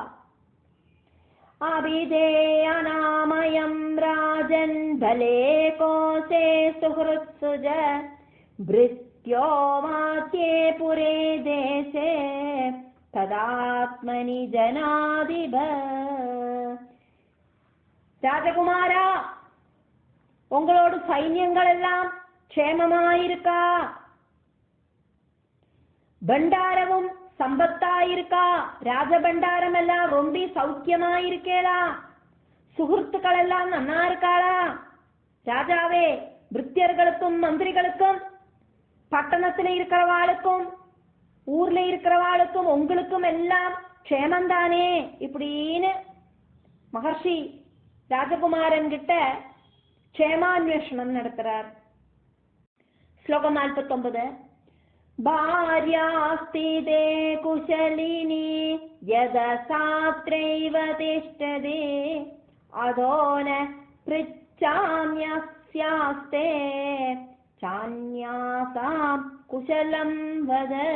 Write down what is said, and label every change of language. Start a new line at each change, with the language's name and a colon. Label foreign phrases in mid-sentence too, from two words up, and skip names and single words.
Sanskrit: अभिधेयनामयं राजन् भले कोशे सुहृत्सुज भृत्यो मात्ये पुरे देशे तदात्मनि जनाधिप.
Tamil: ராஜகுமாரா, உங்களோட சைன்யங்கள் எல்லாம் க்ஷேமமாயிருக்கா? பண்டாரவும் சம்பத்தாயிருக்கா? ராஜபண்டாரம் எல்லாம் ரொம்ப சௌக்கியமாயிருக்கேளா? சுஹൃத்துக்கள் எல்லாம் நன்னா இருக்காளா? ராஜாவே, பிருத்தியர்களுக்கும் மந்திரிகளுக்கும் பட்டணத்துல இருக்கிறவாளுக்கும் ஊர்ல இருக்கிறவாளுக்கும் உங்களுக்கும் எல்லாம் க்ஷேமந்தானே இப்படின்னு மகர்ஷி ராஜகுமாரன் கிட்ட க்ஷேமான்வேஷணம் நடத்துறார். ஸ்லோகம் 49.
Sanskrit: भार्यास्ति ते कुशलिनी यदसात्रैव तिष्ठति अधो न पृच्छाम्यस्यास्ते चान्यासां कुशलं वद.